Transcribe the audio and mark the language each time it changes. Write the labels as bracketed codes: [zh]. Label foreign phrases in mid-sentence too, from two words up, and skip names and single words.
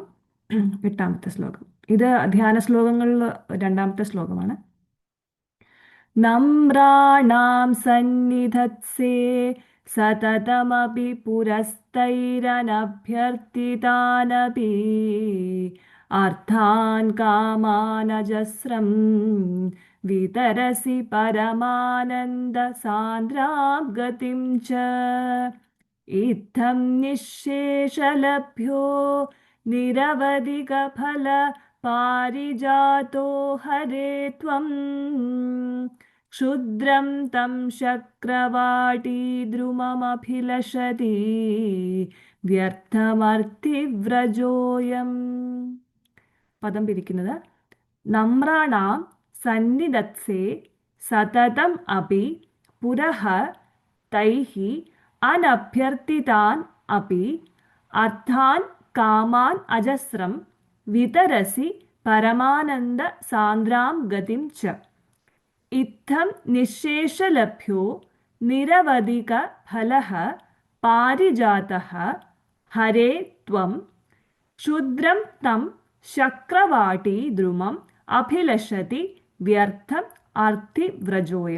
[ml] 8ാമത്തെ ശ്ലോകം. ഇത് ധ്യാന ശ്ലോകങ്ങളിൽ രണ്ടാമത്തെ ശ്ലോകമാണ്. [sa] നമ്രാണാം സന്നിധത്സേ സതതമപി പുരസ്തൈരനഭ്യർത്ഥിതാനപി अर्थान् कामानजस्रं वितरसि परमानन्दसान्द्रां गतिं च इत्थं निःशेषलभ्यो निरवधिकफल पारिजातो हरे त्वं क्षुद्रं तं शक्रवाटीद्रुममभिलषति വ്യർത്ഥമർത്ഥിവ്രജോയം. [ml] പദം പിരിക്കുന്നത് [sa] നമ്രാണാം സന്നിധത്സേ സതതം അപി പുരഃ തൈഃ അനഭ്യർത്ഥിതാൻ അപി അർത്ഥാൻ കാമാൻ അജസ്രം വിതരസി പരമാനന്ദ സാന്ദ്രാം ഗതിം ച ഇത്തം നിശേഷലഭ്യോ നിരവധിക ഫലഃ പാരിജാതഃ ഹരേ ത്വം ക്ഷുദ്രം തം ശക്രവാട്ടി ദ്രുമം അഭിലഷതി വ്യർത്ഥം അർത്ഥിവ്രജോയം.